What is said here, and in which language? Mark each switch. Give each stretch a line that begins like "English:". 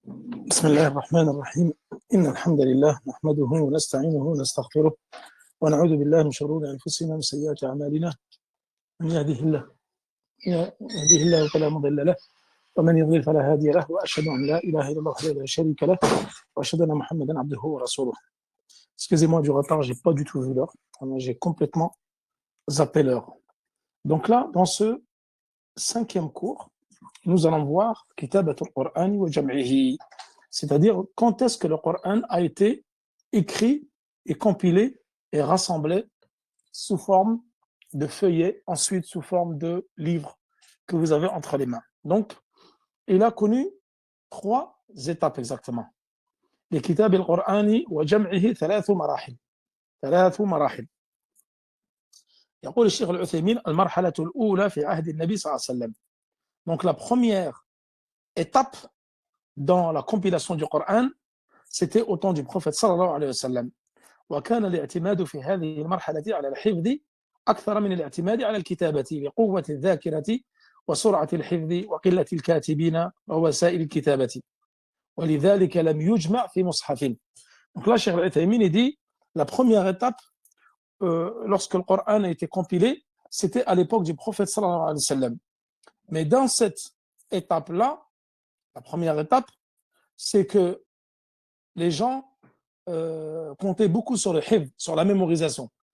Arabic: بسم الله الرحمن الرحيم إن الحمد لله نحمده ونستعينه ونستغفره ونعوذ بالله من شرور أنفسنا ومن سيئات أعمالنا من يهده الله فلا مضل له ومن يضلل فلا هادي له وأشهد أن لا إله إلا الله وحده لا شريك له وأشهد أن محمدا عبده ورسوله.
French: Excusez-moi du retard, j'ai pas du tout vu l'heure. J'ai complètement zappé l'heure. Donc là, dans ce 5e cours, nous allons voir Kitabat al-Qur'an wa Jam'ihi, c'est-à-dire quand est-ce que le Coran a été écrit et compilé et rassemblé sous forme de feuillets, ensuite sous forme de livres que vous avez entre les mains. Donc, il a connu 3 étapes exactement.
Arabic: Les Kitab al-Qur'ani wa Jam'ihi 3 مراحل. 3 مراحل. يقول الشيخ العثيمين المرحلة الأولى في عهد النبي صلى الله عليه وسلم.
French: Donc la première étape dans la compilation du Coran, c'était au temps du prophète sallallahu alayhi wa sallam.
Arabic: وكان الاعتماد في هذه المرحلة على الحفظ أكثر من الاعتماد على الكتابة لقوة الذاكرة وسرعة الحفظ وقلة الكاتبين ووسائل الكتابة ولذلك لم يجمع في مصحف.
French: Donc là, Cheikh Al-Uthaymin dit la première étape lorsque le Coran a été compilé, c'était à l'époque du prophète sallallahu alayhi wa sallam. Mais dans cette étape-là, la première étape, c'est que les gens comptaient beaucoup sur le hifz, sur la mémorisation.